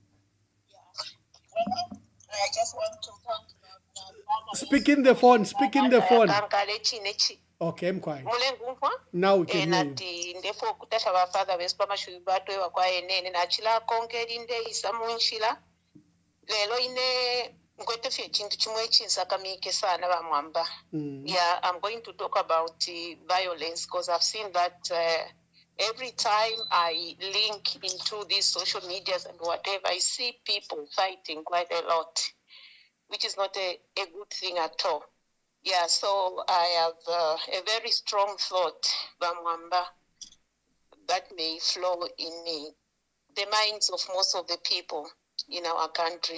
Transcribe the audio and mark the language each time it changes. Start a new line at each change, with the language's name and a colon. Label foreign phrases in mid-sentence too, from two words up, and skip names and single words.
English: I just want to thank Speak in the phone. Speak in the phone. Okay, I'm quiet. Now we can hear you.
Bemba: Lelo ine ngwete fye chintu chimwe chinsakamike sana bamwamba.
English: Yeah, I'm going to talk about violence because I've seen that every time I link into these social medias and whatever, I see people fighting quite a lot, which is not a good thing at all. Yeah, so I have a very strong thought, bamwamba, that may flow in the minds of most of the people in our country.